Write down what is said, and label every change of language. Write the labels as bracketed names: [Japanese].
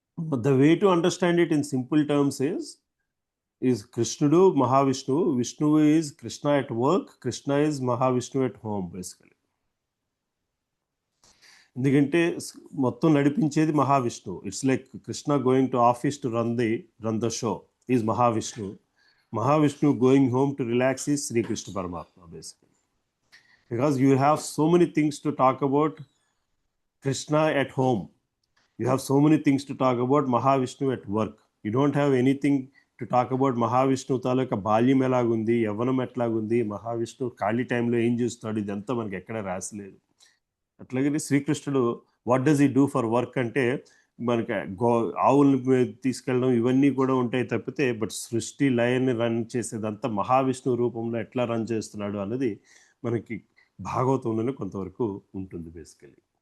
[English] But the way to understand it in simple terms is Krishnudu Mahavishnu. Vishnu is Krishna at work, Krishna is Mahavishnu at home basically. [Telugu] ఎందుకంటే మొత్తం నడిపించేది Mahavishnu. [English] It's like Krishna going to office to run the show is Mahavishnu. Mahavishnu going home to relax is Sri Krishna Paramatma basically. Because you have so many things to talk about Krishna at home. You have so many things to talk about Mahavishnu at work. You don't have anything to talk about Mahavishnu [Telugu] తాలూకా బాల్యం ఎలాగుంది, యవ్వనం ఎట్లాగుంది, మహావిష్ణు ఖాళీ టైంలో ఏం చేస్తాడు, ఇదంతా మనకి ఎక్కడ రాసలేదు. అట్లాగే శ్రీకృష్ణుడు [English] what does he do for work [Telugu] అంటే మనకి ఆవుల్ని తీసుకెళ్ళడం ఇవన్నీ కూడా ఉంటాయి తప్పితే, బట్ సృష్టి లయని రన్ చేసేదంతా మహావిష్ణు రూపంలో ఎట్లా రన్ చేస్తున్నాడు అన్నది మనకి భాగవతంలోనే కొంతవరకు ఉంటుంది బేసికలీ.